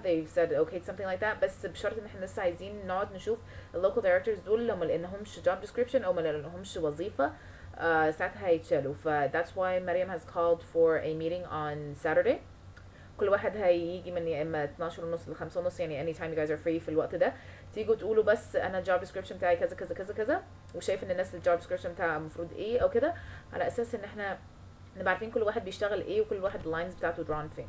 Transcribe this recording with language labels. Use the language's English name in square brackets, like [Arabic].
[English] They've said okay something like that [Arabic] بس بشرط ان احنا لسه عايزين نقعد نشوف local directors دول لو ما لقيناهمش job description او ما لقيناهمش وظيفه ساعتها هيتشالوا. [English] that's why مريم has called for a meeting on Saturday. [Arabic] كل واحد هيجي من يا اما 12 ونص ل 5 ونص يعني [English] anytime you guys are free [Arabic] في الوقت ده تيجوا تقولوا بس انا job description بتاعي كذا كذا كذا كذا وشايف ان الناس job description بتاعها المفروض ايه او كده على اساس ان احنا نبقى عارفين كل واحد بيشتغل ايه وكل واحد اللاينز بتاعته drawn فين.